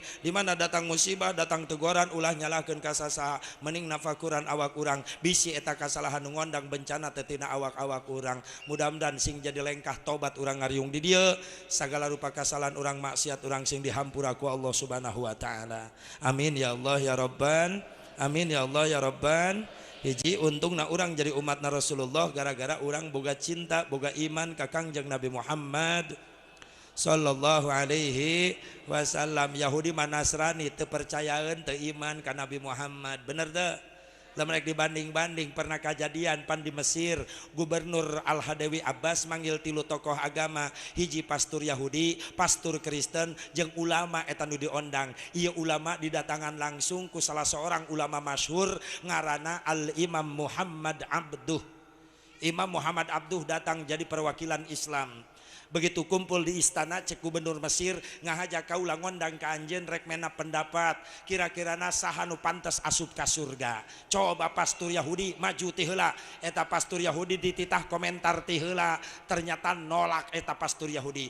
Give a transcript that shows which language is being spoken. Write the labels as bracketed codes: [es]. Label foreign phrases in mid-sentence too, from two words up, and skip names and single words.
[su] Di mana datang musibah, datang teguran, ulah nyalakeun ka sasaha, mending nafakuran awak urang, bisi eta kasalahan ngondang bencana teh tina awak-awak urang. Mudah-mudahan sing jadi lengkah tobat urang ngariung di dieu, sagala rupa kasalahan urang maksiat urang sing dihampura ku [ar] الله سبحانه وتعالى. آمين يا الله يا ربنا. آمين يا الله يا ربنا. [su] Hiji untung na urang jadi umatna Rasulullah gara-gara urang boga cinta boga iman ka Kangjeng Nabi Muhammad [ar] صلى الله عليه وسلم. [su] Yahudi man Nasrani teu percayaeun teu iman ka Nabi Muhammad, bener teu? Lamun rek dibanding-banding pernah kejadian pan di Mesir, Gubernur Al-Hadawi Abbas manggil 3 tokoh agama, hiji pastur Yahudi, pastur Kristen, jeung ulama eta nu diondang. Ieu ulama didatangan langsung ku salah seorang ulama masyhur ngaranna Al-Imam Muhammad Abduh. Imam Muhammad Abduh datang jadi perwakilan Islam. Begitu kumpul di istana cek gubernur Mesir ngahaja kaula ngondang ka anjeun rek mena pendapat kira-kirana saha nu pantes asup ka surga. Coba pastur Yahudi maju ti heula, eta pastur Yahudi dititah komentar ti heula, ternyata nolak eta pastur Yahudi.